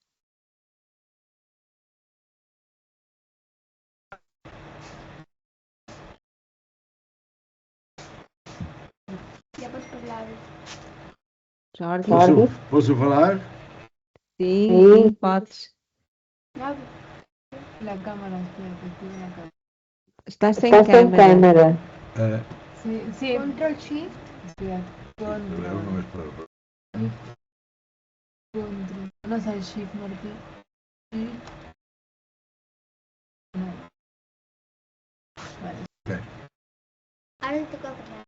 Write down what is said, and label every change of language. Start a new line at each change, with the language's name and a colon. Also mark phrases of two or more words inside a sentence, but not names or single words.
Portuguese: Já podes falar. Jordi? Posso falar? Sim, podes. Nada.
Spanish: La cámara, espérate, estoy en la cámara.
Portuguese: Estás sem câmera.
Spanish: Sí. Control Shift. Espera. No es para... Control. No sabes Shift, Martín. No. Vale. Okay. Ahora le toca hablar.